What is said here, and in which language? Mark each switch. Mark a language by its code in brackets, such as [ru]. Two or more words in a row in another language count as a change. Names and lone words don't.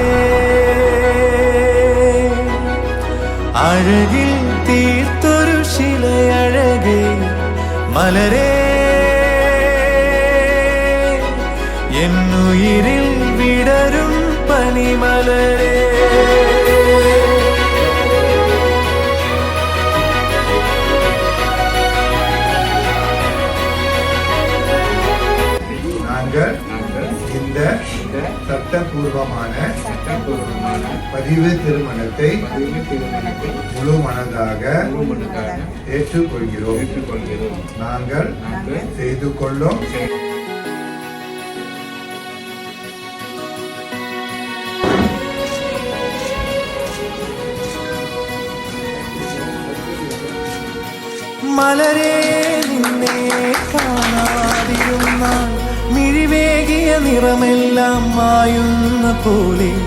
[ml] അഴകിൽ തീർത്തൊരു ശിലയഴകേ മലരേ എന്നുയിരിൽ വിടരും പനിമലരേ [ta] இந்த சட்டபூர்வமான பதிவு திருமணத்தை முழு மனதாக ஏற்றுக்கொள்கிறோம். நாங்கள் செய்து கொள்ளும் [ml] മലരേ നിന്നെ കാണാതിരുന്നാൽ മിഴിവേകിയ നിറമെല്ലാം മായുന്ന പോലെ